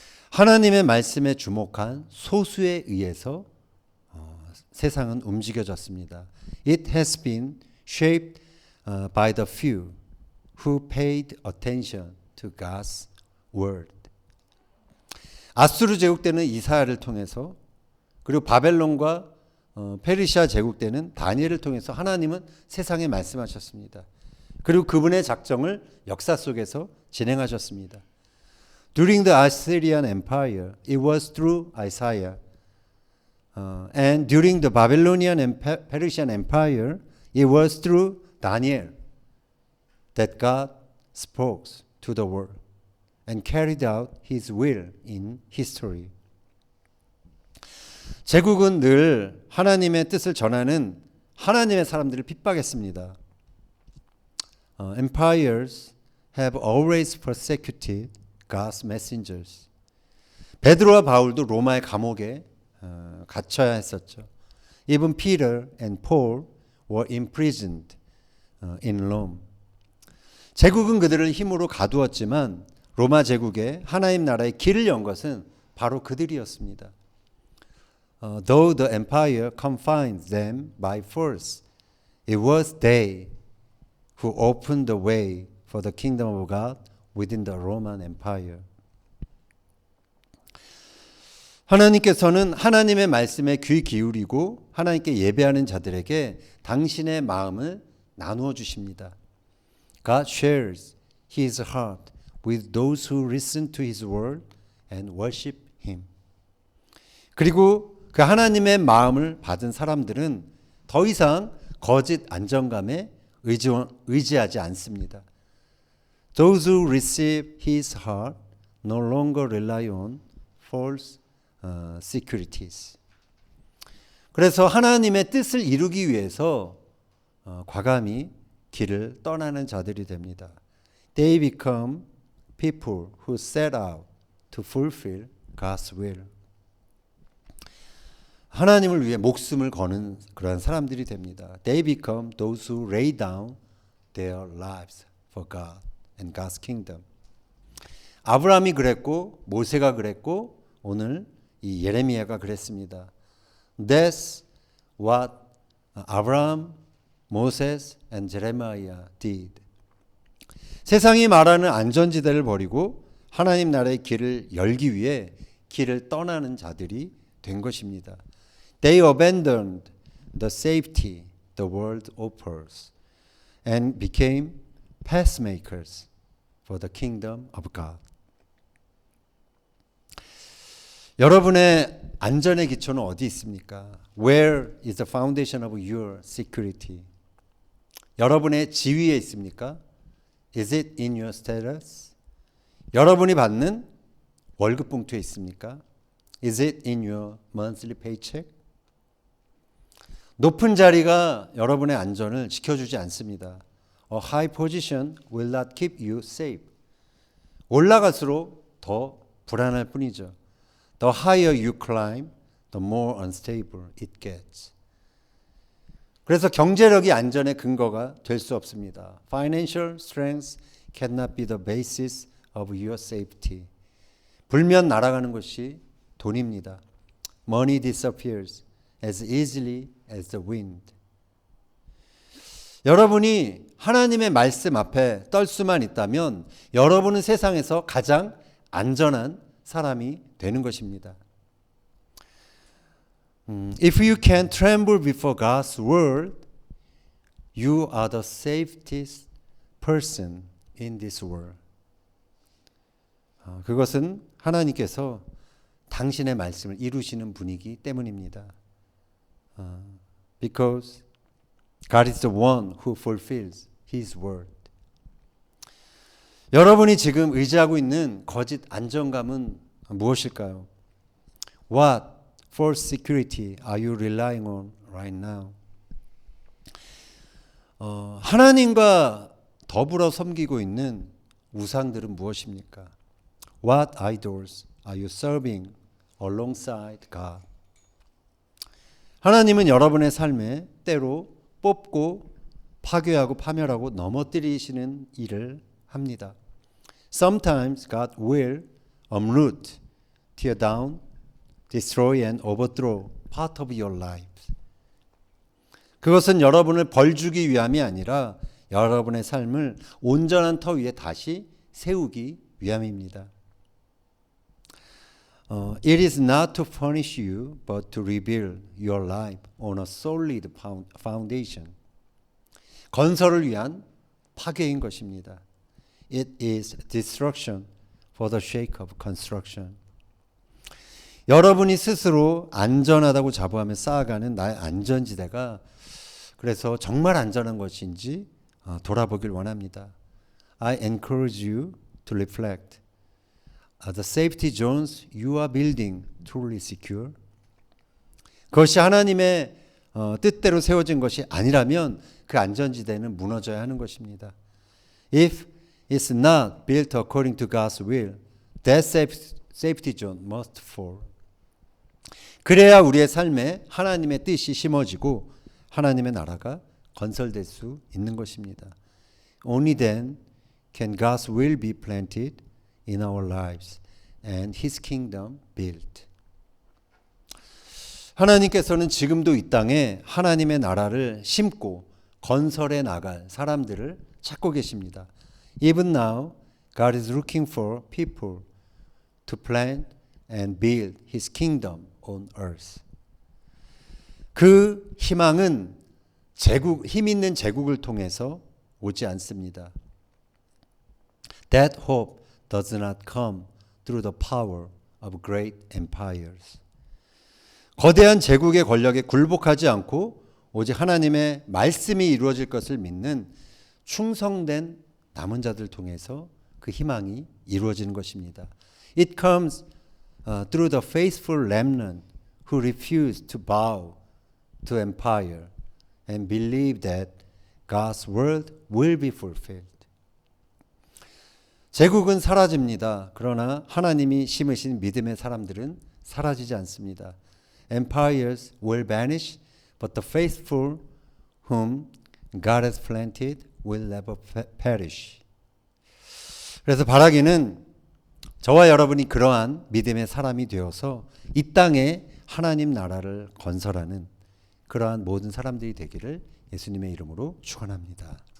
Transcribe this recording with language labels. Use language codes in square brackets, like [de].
[ko] 하나님의 말씀에 주목한 소수에 의해서 세상은 움직여졌습니다. [en] It has been shaped by the few who paid attention to God's word. [ko] 아수르 제국 때는 이사야를 통해서, 그리고 바벨론과 페르시아 제국 때는 다니엘을 통해서 하나님은 세상에 말씀하셨습니다. 그리고 그분의 작정을 역사 속에서 진행하셨습니다. [en] During the Assyrian Empire, it was through Isaiah. And during the Babylonian and Persian Empire, it was through Daniel that God spoke to the world and carried out his will in history. [ko] 제국은 늘 하나님의 뜻을 전하는 하나님의 사람들을 핍박했습니다. [en] Empires have always persecuted God's messengers. [ko] 베드로와 바울도 로마의 감옥에 갇혀야 했었죠. [en] Even Peter and Paul were imprisoned in Rome. [ko] 제국은 그들을 힘으로 가두었지만 로마 제국에 하나님 나라의 길을 연 것은 바로 그들이었습니다. [en] Though the empire confined them by force, it was they who opened the way for the kingdom of God within the Roman Empire. [ko] 하나님께서는 하나님의 말씀에 귀 기울이고 하나님께 예배하는 자들에게 당신의 마음을 나누어 주십니다. [en] God shares his heart with those who listen to his word and worship him. [ko] 그리고 그 하나님의 마음을 받은 사람들은 더 이상 거짓 안정감에 의지하지 않습니다. [en] Those who receive his heart no longer rely on false securities. [ko] 그래서 하나님의 뜻을 이루기 위해서 과감히 길을 떠나는 자들이 됩니다. [en] They become people who set out to fulfill God's will. [ko] 하나님을 위해 목숨을 거는 그러한 사람들이 됩니다. [en] They become those who lay down their lives for God and God's kingdom. [ko] 아브라함이 그랬고 모세가 그랬고 오늘 이 예레미야가 그랬습니다. [en] That's what Abraham, Moses and Jeremiah did. [ko] 세상이 말하는 안전지대를 버리고 하나님 나라의 길을 열기 위해 길을 떠나는 자들이 된 것입니다. [en] They abandoned the safety the world offers and became pacemakers for the kingdom of God. [ko] 여러분의 안전의 기초는 어디 있습니까? [en] Where is the foundation of your security? [ko] 여러분의 지위에 있습니까? [en] Is it in your status? [ko] 여러분이 받는 월급 봉투에 있습니까? [en] Is it in your monthly paycheck? [ko] 높은 자리가 여러분의 안전을 지켜주지 않습니다. [en] A high position will not keep you safe. [ko] 올라갈수록 더 불안할 뿐이죠. [en] The higher you climb, the more unstable it gets. [ko] 그래서 경제력이 안전의 근거가 될 수 없습니다. [en] Financial strength cannot be the basis of your safety. [ko] 불면 날아가는 것이 돈입니다. [en] Money disappears as easily as the wind. [ko] 여러분이 하나님의 말씀 앞에 떨 수만 있다면 여러분은 세상에서 가장 안전한 사람이 되는 것입니다. [en] If you can tremble before God's word, you are the safest person in this world. [ko] 그것은 하나님께서 당신의 말씀을 이루시는 분이기 때문입니다. [en] Because God is the one who fulfills His word. [ko] 여러분이 지금 의지하고 있는 거짓 안정감은 무엇일까요? [en] What false security are you relying on right now? [ko] 하나님과 더불어 섬기고 있는 우상들은 무엇입니까? [en] What idols are you serving alongside God? [ko] 하나님은 여러분의 삶에 때로 뽑고 파괴하고 파멸하고 넘어뜨리시는 일을 합니다. [en] Sometimes God will uproot, tear down, destroy and overthrow part of your life. [ko] 그것은 여러분을 벌주기 위함이 아니라 여러분의 삶을 온전한 터 위에 다시 세우기 위함입니다. [en] It is not to punish you, but to rebuild your life on a solid foundation. [ko] 건설을 위한 파괴인 것입니다. [en] It is destruction for the sake of construction. [ko] 여러분이 스스로 안전하다고 자부하며 쌓아가는 나의 안전지대가 그래서 정말 안전한 것인지 돌아보길 원합니다. [en] I encourage you to reflect. Are the safety zones you are building truly secure? [ko] 그것이 하나님의 뜻대로 세워진 것이 아니라면 그 안전지대는 무너져야 하는 것입니다. [en] If it's not built according to God's will, that safety zone must fall. [ko] 그래야 우리의 삶에 하나님의 뜻이 심어지고 하나님의 나라가 건설될 수 있는 것입니다. [en] Only then can God's will be planted in our lives and His kingdom built. [ko] 하나님께서는 지금도 이 땅에 하나님의 나라를 심고 건설해 나갈 사람들을 찾고 계십니다. [en] Even now, God is looking for people to plant and build His kingdom on earth. [ko] 그 희망은 힘 있는 제국을 통해서 오지 않습니다. [en] That hope does not come through the power of great empires. [ko] 거대한 제국의 권력에 굴복하지 않고 오직 하나님의 말씀이 이루어질 것을 믿는 충성된 남은 자들 통해서 그 희망이 이루어지는 것입니다. [en] It comes through the faithful remnant who refuse to bow to empire and believe that God's word will be fulfilled. [ko] 제국은 사라집니다. 그러나 하나님이 심으신 믿음의 사람들은 사라지지 않습니다. [en] Empires will vanish, but the faithful whom God has planted will never perish. [ko] 그래서 바라기는 저와 여러분이 그러한 믿음의 사람이 되어서 이 땅에 하나님 나라를 건설하는 그러한 모든 사람들이 되기를 예수님의 이름으로 축원합니다.